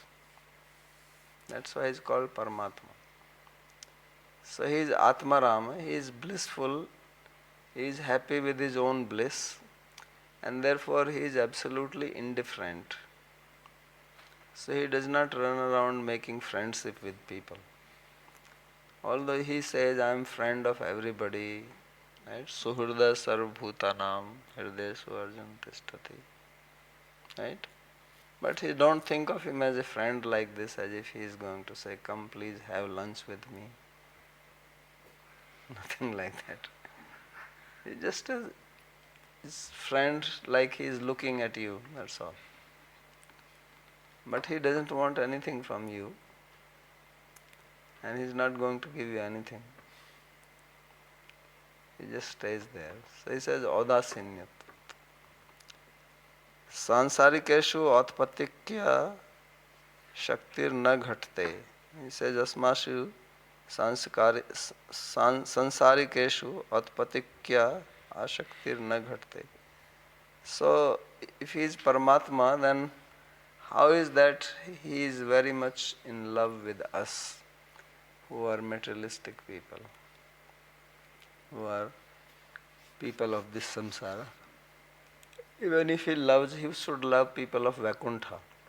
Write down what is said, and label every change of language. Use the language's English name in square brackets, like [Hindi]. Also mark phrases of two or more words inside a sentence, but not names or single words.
[English] That's why he is called Paramatma. So he is Atma Rama, he is blissful, he is happy with his own bliss, and therefore he is absolutely indifferent. So he does not run around making friendship with people. Although he says, I am friend of everybody, right? [Sanskrit] Suhrda sarvbhutanam hirdesu arjun tishtati. [English] Right? But he don't think of him as a friend like this, as if he is going to say, come please have lunch with me. Nothing like that. He just as his friend, like he is looking at you, that's all. But he doesn't want anything from you, and he is not going to give you anything. He just stays there. So he says, [Sanskrit] Audasinyat. Sansarikeshu atpatikya shaktir na ghatte. [English] He says, [Sanskrit] Asmashu sansarikeshu atpatikya ashaktir na ghatte. [English] So, if he is Paramatma, then how is that he is very much in love with us, who are materialistic people, who are people of this samsara? Even if he loves, he should love people of Vaikuntha.